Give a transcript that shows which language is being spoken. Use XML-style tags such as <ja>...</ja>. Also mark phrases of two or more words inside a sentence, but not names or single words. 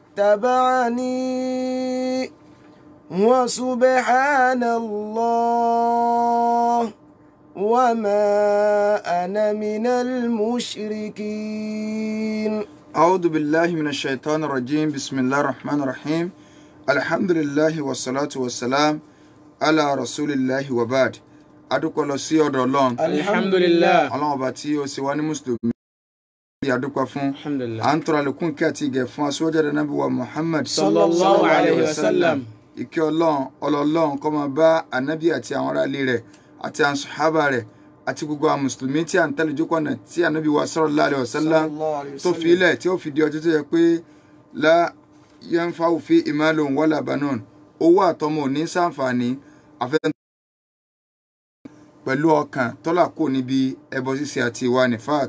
<ar>اتبعني وسبحان الله وما أنا من المشركين. أعوذ بالله من الشيطان الرجيم. بسم الله الرحمن الرحيم. الحمد لله والصلاة والسلام على رسول الله وبعد.</ar> <yo>adúpẹ́ lọ sí ọ̀dọ̀ Ọlọ́run. Alhamdulillah. Ọlọ́run ọba tí ó ṣe wá ní mùsùlùmí adúpẹ́ fún. Alhamdulillah. À ń tọrọ àlékún kí àti ìgẹ̀ fún aṣíwájú Ànábì wa Muhammad</yo> <ar>صلى الله عليه وسلم.</ar> <yo>Ìkẹ́ Ọlọ́run kó máa bá Ànábì àti àwọn ará ilé rẹ̀ àti àwọn sàhábà rẹ̀ àti gbogbo àwọn mùsùlùmí tí à ń tẹ̀lé jókòó náà tí Ànábì wa</yo> <ar>صلى الله عليه وسلم</ar> <yo>tó fi ilẹ̀ tí ó fi di ọjọ́ tó yẹ pé</yo> <ar>لا ينفع في مال ولا بنون,</ar> <yo>owó àtọmọ ò ní ṣàǹfààní àfẹ́ pẹ̀lú ọkàn tọ́lá kò níbi ẹbọ ṣíṣe àti ìwà nifaq.</yo>